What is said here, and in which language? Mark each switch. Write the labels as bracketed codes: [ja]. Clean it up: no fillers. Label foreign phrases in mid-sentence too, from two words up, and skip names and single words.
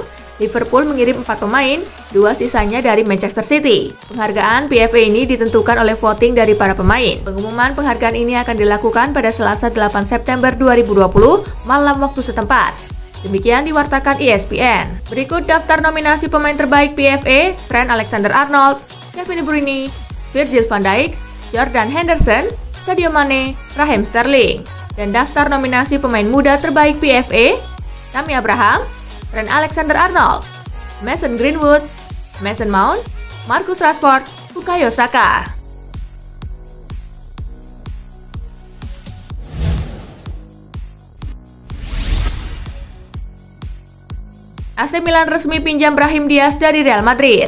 [id] Liverpool mengirim 4 pemain, 2 sisanya dari Manchester City. Penghargaan PFA ini ditentukan oleh voting dari para pemain. Pengumuman penghargaan ini akan dilakukan pada Selasa 8 September 2020 malam waktu setempat. Demikian diwartakan ESPN. Berikut daftar nominasi pemain terbaik PFA: Trent Alexander-Arnold, Kevin De Bruyne, Virgil van Dijk, Jordan Henderson, Sadio Mane, Raheem Sterling. Dan daftar nominasi pemain muda terbaik PFA: Tammy Abraham, Trent Alexander-Arnold, Mason Greenwood, Mason Mount, Marcus Rashford, Bukayo Saka. AC Milan resmi pinjam Brahim Diaz dari Real Madrid.